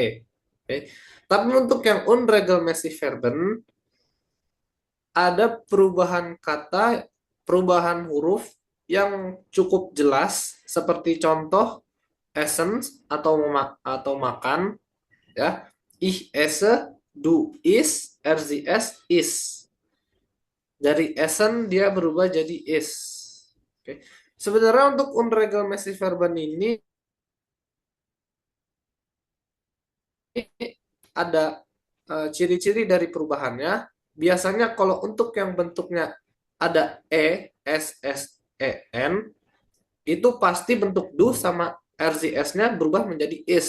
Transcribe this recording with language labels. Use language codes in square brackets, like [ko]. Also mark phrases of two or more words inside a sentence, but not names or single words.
[id] Oke. Tapi untuk yang [de] unregelmäßig Verben [id] ada perubahan kata, perubahan huruf yang cukup jelas seperti contoh essen atau makan, ya. [de] Ich esse, du isst, er sie es is. [id] Dari essen dia berubah jadi is. Oke. Sebenarnya untuk [de] unregelmäßig Verben [id] ini ada ciri-ciri dari perubahannya. Biasanya kalau untuk yang bentuknya ada n, itu pasti bentuk do sama RCS-nya berubah menjadi is.